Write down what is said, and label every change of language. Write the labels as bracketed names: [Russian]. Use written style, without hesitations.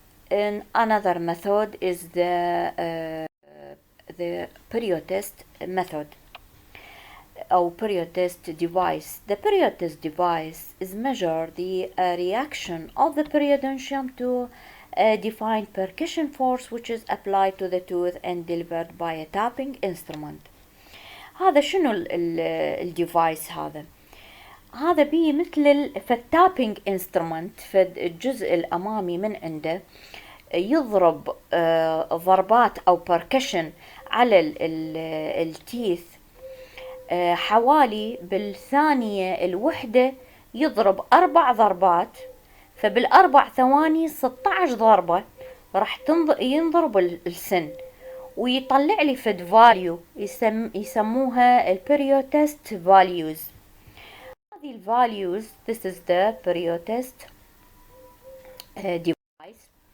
[English] And another method is the periotest method or periotest device. The periotest device is measure the reaction of the periodontium to a defined percussion force which is applied to the tooth and delivered by a tapping instrument. [Arabic] هذا شنو الديفايس هذا بيه مثل التابينج انسترومنت في الجزء الأمامي من عنده يضرب ضربات أو بركشن على التيث حوالي بالثانية الوحدة يضرب 4 ضربات، فبال4 ثواني 16 ضربة راح ينضرب السن ويطلع لي فد فاليو يسموها البريوتست values. هذه الفاليوز [English] this is the periotest device.